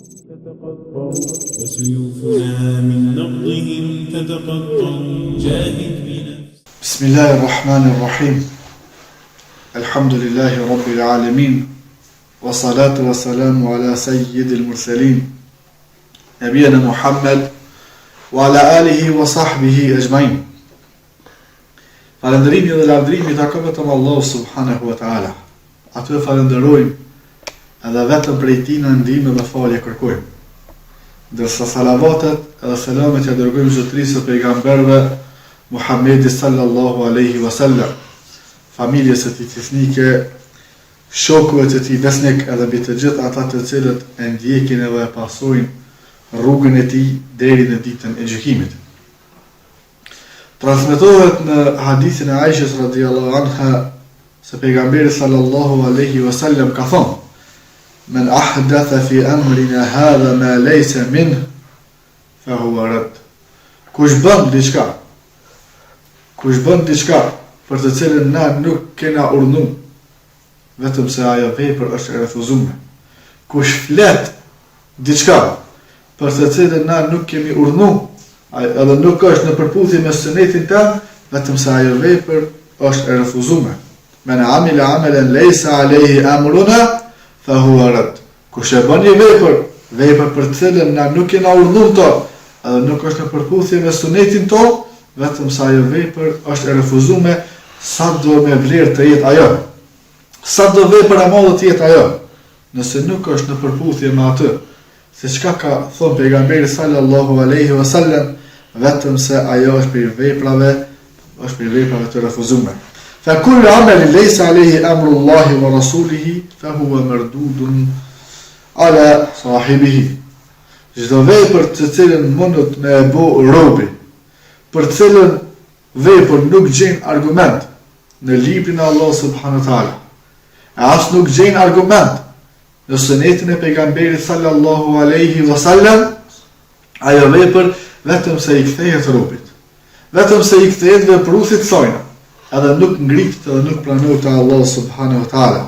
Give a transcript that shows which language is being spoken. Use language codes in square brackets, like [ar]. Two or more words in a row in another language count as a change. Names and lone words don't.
[ar] تتقطع وسيوفنا من نبضهم تتقطع جاهد بنفسك. بسم الله الرحمن الرحيم. الحمد لله رب العالمين والصلاة والسلام على سيد المرسلين نبينا محمد وعلى آله وصحبه أجمعين. [sq] Falëndërimi dhe lavdërimi takon vetëm Allahu [ar] سبحانه وتعالى. [sq] Atë falenderojmë edhe vetëm prej tij na ndihmë dhe falje kërkojmë. Dërsa salavatet edhe selamet ja dërgojmë zotërisë së pejgamberëve Muhammedi [ar] صلى الله عليه وسلم, [sq] familjes së tij fisnike, shokëve të tij besnik edhe mbi të gjithë ata të cilët e ndjekin edhe e pasojnë rrugën e tij deri në ditën e gjykimit. Transmetohet në hadithin e Aishës [ar] رضي الله عنها [sq] se pejgamberi [ar] صلى الله عليه وسلم [sq] ka thënë: [ar] "من أحدث في أمرنا هذا ما ليس منه فهو رد." [sq] Kush bën diçka për të cilën na nuk kena urdhnu, vetëm se ajo vepër është e refuzuar. Kush flet diçka për të cilën na nuk kemi urdhnu, edhe nuk është në përputhje me sunetin tëm, vetëm se ajo vepër është e refuzuar. [ar] من عمل عملا ليس عليه أمرنا فهو رد. [sq] Kush e bën një vepër për të cilën na nuk kena urdhnuar to, edhe nuk është në përputhje me sunetin ton, vetëm se ajo vepër është e refuzuar, sa do me vlerë të jetë ajo. Sa do vepër e madhe të jetë ajo, nëse nuk është në përputhje me atë, se çka ka thënë pejgamberi [ar] صلى الله عليه وسلم, [sq] vetëm se ajo është për veprave të refuzuara. [ar] فكل عمل ليس عليه أمر الله ورسوله فهو مردود على صاحبه. [sq] Çdo vepër të cilën mundet me e bë robi, për të cilën vepër nuk gjen argument në librin e Allahut [ar] سبحانه وتعالى, [sq] as nuk gjen argument në sunetin e pejgamberit [ar] صلى الله عليه وسلم, [sq] ajo vepër vetëm se i kthehet robit, vetëm se i kthehet vepruesit sojna, edhe nuk ngrihet edhe nuk pranohet te Allahu [ar] سبحانه وتعالى.